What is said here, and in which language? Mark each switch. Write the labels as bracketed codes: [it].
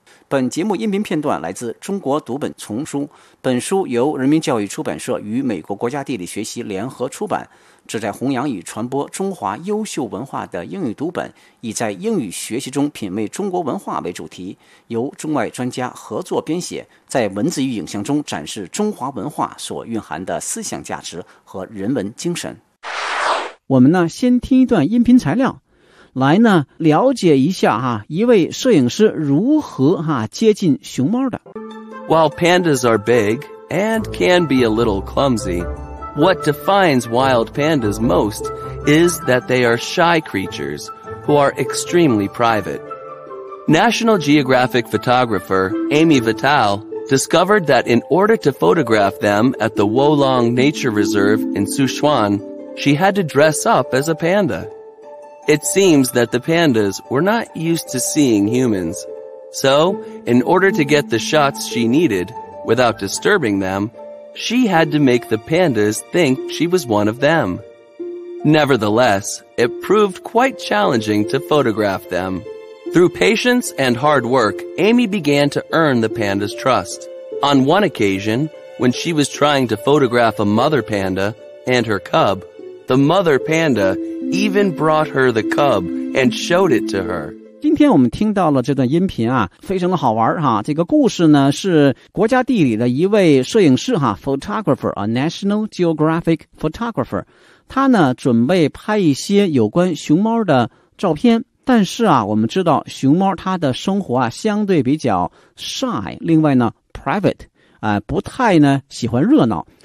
[zh] 本节目音频片段来自中国读本丛书，本书由人民教育出版社与美国国家地理学习联合出版，旨在弘扬与传播中华优秀文化的英语读本，以在英语学习中品味中国文化为主题，由中外专家合作编写，在文字与影像中展示中华文化所蕴含的思想价值和人文精神。我们呢，先听一段音频材料来呢，了解一下哈，一位摄影师如何哈接近熊猫的。 [en] While pandas are big and can be a little clumsy, what defines wild pandas most is that they are shy creatures who are extremely private. National Geographic photographer Amy Vital discovered that in order to photograph them at the Wolong Nature Reserve in Sichuan, she had to dress up as a panda. It seems that the pandas were not used to seeing humans. So, in order to get the shots she needed, without disturbing them, she had to make the pandas think she was one of them. Nevertheless, it proved quite challenging to photograph them. Through patience and hard work, Amy began to earn the pandas' trust. On one occasion, when she was trying to photograph a mother panda and her cub,The mother panda even brought her the cub and showed it to her. [zh] 今天我们听到了这段音频啊，非常的好玩哈。这个故事呢是国家地理的一位摄影师哈 ， [en] photographer a National Geographic photographer， [zh] 他呢准备拍一些有关熊猫的照片。但是啊，我们知道熊猫它的生活啊相对比较 shy， 另外呢 private， 不太呢喜欢热闹。